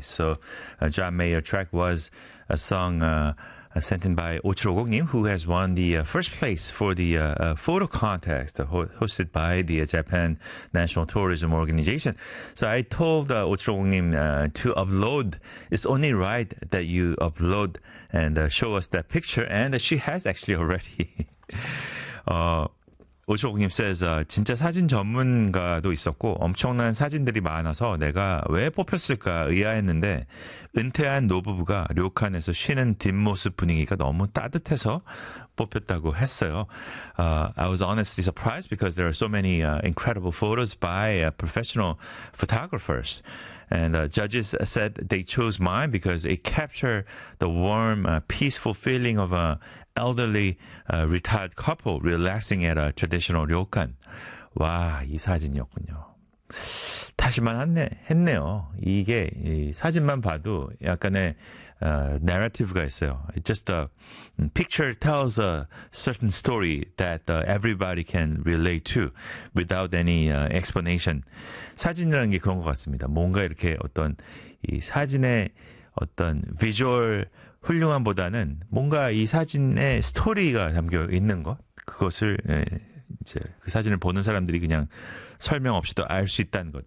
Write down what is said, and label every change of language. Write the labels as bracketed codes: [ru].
[en] So a John Mayer track was a song sent in by 5750님, who has won the first place for the photo contest hosted by the Japan National Tourism Organization. So I told 5750님 to upload. It's only right that you upload and show us that picture. And she has actually already. [ko] 5750님 says, 진짜 사진 전문가도 있었고 엄청난 사진들이 많아서 내가 왜 뽑혔을까 의아했는데 은퇴한 노부부가 료칸에서 쉬는 뒷모습 분위기가 너무 따뜻해서 뽑혔다고 했어요. [en] I was honestly surprised because there are so many incredible photos by professional photographers. And judges said they chose mine because it captured the warm, peaceful feeling of an elderly retired couple relaxing at a traditional ryokan. [ko] 와, 이 사진이었군요. 다시만 했네요. 이게 이 사진만 봐도 약간의 narrative가 있어요. [en] It's just a picture tells a certain story that everybody can relate to without any explanation. [ko] 사진이라는 게 그런 것 같습니다. 뭔가 이렇게 어떤 이 사진의 어떤 visual 훌륭함보다는 뭔가 이 사진의 스토리가 담겨 있는 것, 그것을 이제 그 사진을 보는 사람들이 그냥 설명 없이도 알 수 있다는 것.